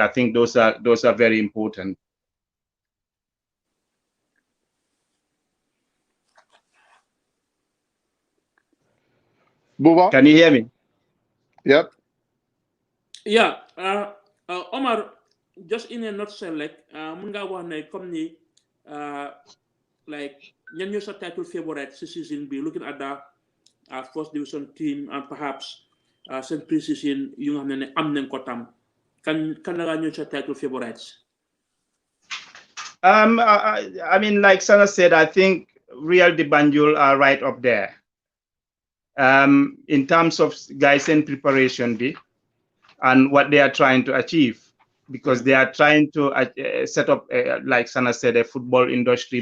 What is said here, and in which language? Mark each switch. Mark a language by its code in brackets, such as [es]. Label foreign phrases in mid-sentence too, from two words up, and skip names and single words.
[en] I think those are very important. Buba? Can you hear me? Yep. yeah, Omar, just in a nutshell, like, [wo] mun nga wax ne comme ni, like, ñan ñoo sa [en] title favorite this season be looking at the first division team and perhaps seen pre-season [wo] yu nga xam ne am nañ ko tam kan la ñoo sa [en] title favorites. I mean, like Sana said, I think Real de Banjul are right up there. In terms of guys in preparation and what they are trying to achieve, because they are trying to set up, like Sana said, a football industry.